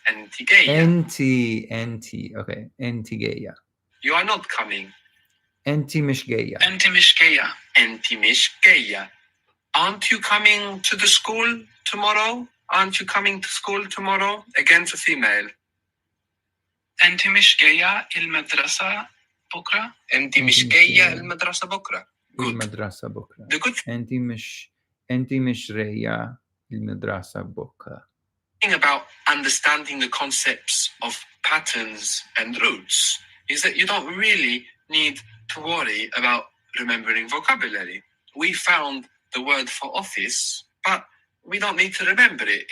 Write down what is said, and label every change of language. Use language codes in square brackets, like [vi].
[ar] أنت جاية. NT. Okay. NT جاية. [en] You are not coming. [ar] أنت مش جاية. أنت مش جاية. أنت مش جاية. [en] Aren't you coming to the school tomorrow? Aren't you coming to school tomorrow? Again to female. [ar] أنت مش جاية المدرسة بكرة. أنت مش جاية المدرسة بكرة. [en] Good. [ar] المدرسة بكرة. [en] The good [ar] أنت مش جاية المدرسة بكرة. [en] thing about understanding the concepts of patterns and roots is that you don't really need to worry about remembering vocabulary. We found the word for office, but we don't need to remember it.